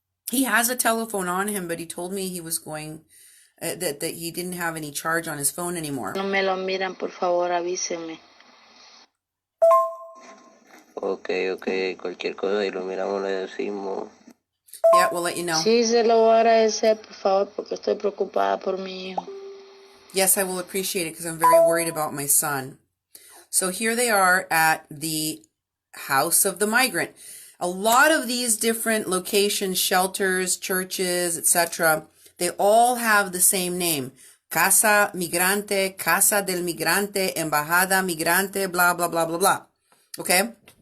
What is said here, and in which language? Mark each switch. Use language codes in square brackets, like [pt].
[en] He has a telephone on him, but he told me he was going, that he didn't have any charge on his phone anymore. [es] No me lo miran, por favor, avísenme. Ok, cualquier cosa y lo miramos, le decimos. [en] Yeah, we'll let you know. [es] Sí, se lo voy a agradecer, por favor, porque estoy preocupada por mi hijo. [en] Yes, I will appreciate it because I'm very worried about my son. So here they are at the house of the migrant. A lot of these different locations, shelters, churches, etc., they all have the same name. Casa Migrante, Casa del Migrante, Embajada Migrante, blah, blah, blah, blah, blah. Okay?